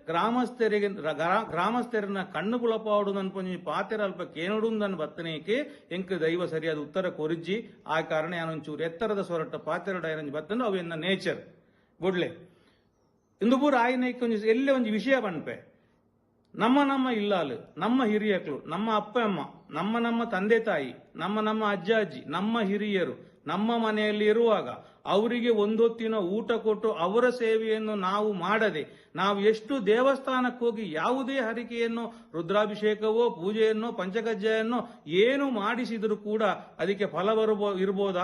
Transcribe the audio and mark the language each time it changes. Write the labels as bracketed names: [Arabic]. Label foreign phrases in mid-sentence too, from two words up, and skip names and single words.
[Tulu] ಗ್ರಾಮಸ್ಥರನ್ನ ಕಣ್ಣು ಗುಳಪಾಡು ನನ್ಪೊಂಜಿ ಪಾತೆರ ಅಲ್ಪ ಕೇನಡುಂದನ್ ಬತ್ತನೇಕೆ ಎಂಕ್ ದೈವ ಸರಿಯಾದ ಉತ್ತರ ಕೊರಿಜ್ಜಿ. ಆ ಕಾರಣ ಯಾನೊಂಚೂರು ಎತ್ತರದ ಸೊರಟ ಪಾತೆರಡ ಏನಂಜಿ ಬತ್ತಂಡು ಅವು ಎನ್ನ ನೇಚರ್ ಬೊಡ್ಲೆ ಇಂದು ಪೂರ ಆಯ್ನಕ್ಕೆ ಎಲ್ಲೇ ಒಂದು ವಿಷಯ ಬನ್ಪೆ. [Kannada] ನಮ್ಮ ಇಲ್ಲಾಲು, ನಮ್ಮ ಹಿರಿಯಕಳು, ನಮ್ಮ ಅಪ್ಪ ಅಮ್ಮ, ನಮ್ಮ ತಂದೆ ತಾಯಿ, ನಮ್ಮ ಅಜ್ಜ ಅಜ್ಜಿ, ನಮ್ಮ ಹಿರಿಯರು ನಮ್ಮ ಮನೆಯಲ್ಲಿ ಇರುವಾಗ ಅವರಿಗೆ ಒಂದೊತ್ತಿನ ಊಟ ಕೊಟ್ಟು ಅವರ ಸೇವೆಯನ್ನು ನಾವು ಮಾಡದೆ ನಾವು ಎಷ್ಟು ದೇವಸ್ಥಾನಕ್ಕೆ ಹೋಗಿ ಯಾವುದೇ ಹರಿಕೆಯನ್ನು ರುದ್ರಾಭಿಷೇಕವೋ ಪೂಜೆಯನ್ನೋ ಪಂಚಕಜ್ಜಾಯನ್ನೋ ಏನು ಮಾಡಿಸಿದರೂ ಕೂಡ ಅದಕ್ಕೆ ಫಲ ಇರ್ಬೋದಾ?